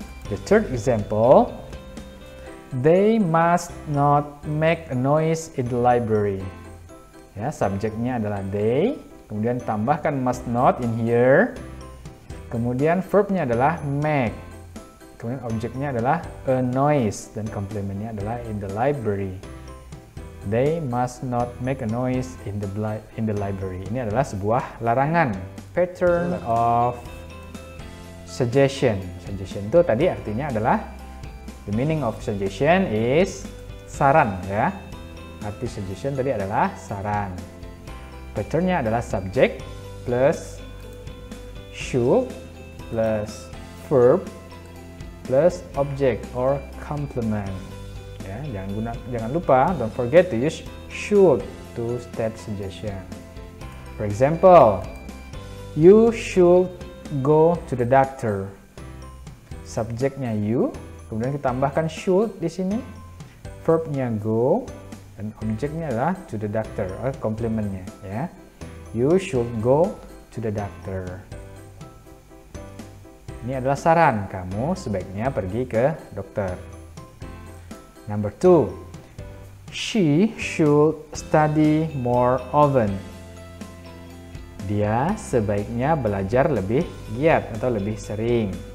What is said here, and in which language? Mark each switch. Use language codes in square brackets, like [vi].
[en] The third example, they must not make a noise in the library. [id] Ya, subjeknya adalah they. Kemudian tambahkan [en] must not in here. [id] Kemudian verbnya adalah make. Kemudian objeknya adalah a noise dan komplementnya adalah in the library. [en] They must not make a noise in the library. [id] Ini adalah sebuah larangan. [en] Pattern of suggestion. [id] Suggestion itu tadi artinya adalah, [en] the meaning of suggestion is [id] saran, ya. Arti suggestion tadi adalah saran. Patternnya adalah subject plus should plus verb plus object or complement. Ya, jangan lupa, [en] don't forget to use should to state suggestion. For example, you should go to the doctor. [id] Subjeknya you, kemudian kita tambahkan should di sini. Verbnya go dan objeknya adalah to the doctor, or complementnya, ya. [en] You should go to the doctor. [id] Ini adalah saran, kamu sebaiknya pergi ke dokter. [en] Number 2, she should study more often. [id] Dia sebaiknya belajar lebih giat atau lebih sering.